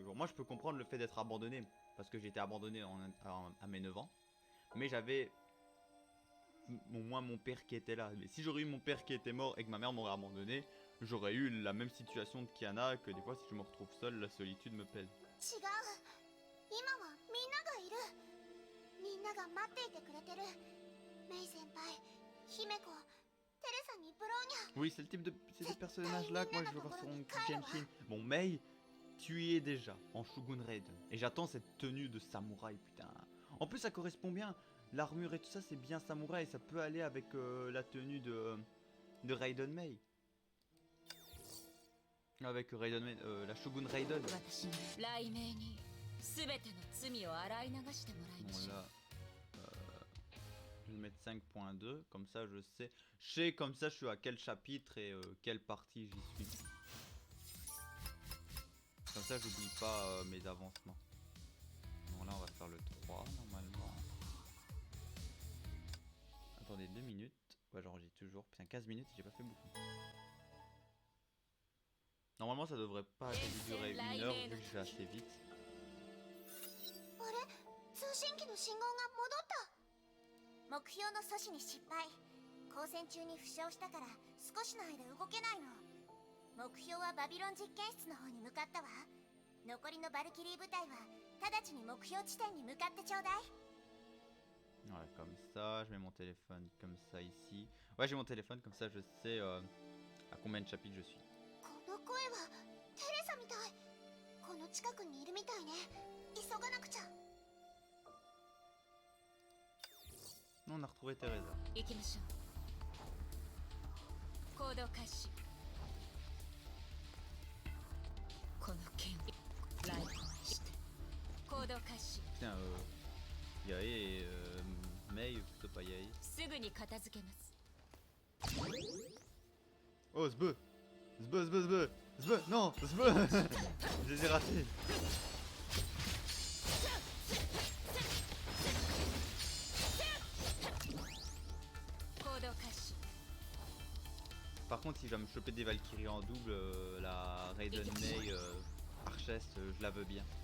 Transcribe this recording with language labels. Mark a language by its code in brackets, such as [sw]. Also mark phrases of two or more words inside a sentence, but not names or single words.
[fr] Moi je peux comprendre le fait d'être abandonné. Parce que j'ai été abandonné à mes 9 ans. Mais j'avais au moins mon père qui était là. Mais si j'aurais eu mon père qui était mort et que ma mère m'aurait abandonné, j'aurais eu la même situation de Kiana, que des fois si je me retrouve seul, la solitude me pèse. [ja] 違う。今はみんながいる。みんなが待っていてくれてる。メイ先輩、姫子、テレサにブローニャ。 [fr] Oui, c'est le type de ces personnages-là que moi je veux voir sur mon Genshin. Bon, Mei, tu y es déjà en Shogun Raiden. Et j'attends cette tenue de samouraï, putain. En plus, ça correspond bien. L'armure et tout ça, c'est bien samouraï. Ça peut aller avec la tenue de Raiden Mei. Avec Raiden Mei, la Shogun Raiden. [ja] 私に雷鳴に全ての罪を洗い流してもらいま [fr] Bon [ja] しょう。 [fr] là, vais mettre 5.2, comme ça je sais comme ça je suis à quel chapitre et quelle partie j'y suis. Comme ça j'oublie pas mes avancements. Bon là on va faire le 3 normalement. Attendez 2 minutes. Ouais j'enregistre toujours. Putain 15 minutes j'ai pas fait beaucoup. Normalement ça devrait pas durer 1 heure vu que je vais assez vite. [ja] 通信機の信号が戻った。目標の阻止に失敗。交戦中に負傷したから少しの間動けないの。目標はバビロン実験室の方に向かったわ。残りのバルキリー部隊は直ちに目標地点に向かってちょうだい。 [fr] Voilà, comme ça, je mets mon téléphone comme ça ici. Ouais, j'ai mon téléphone, comme ça je sais à combien de chapitres je suis. [ja] この声はテレサみたい。この近くにいるみたいね。急がなくちゃ。 [fr] On a retrouvé Teresa. [ja] 行きましょう。行動開始。この剣をライフにして行動開始。 [fr] Tiens, Yae, Mei, plutôt pas Yae. [ja] すぐに片付けます。 [fr] Oh, Zbe! Non, Zbe! Je les ai ratés. Par contre, si je dois me choper des Valkyries en double, la Raiden Mei Archest, je la veux bien.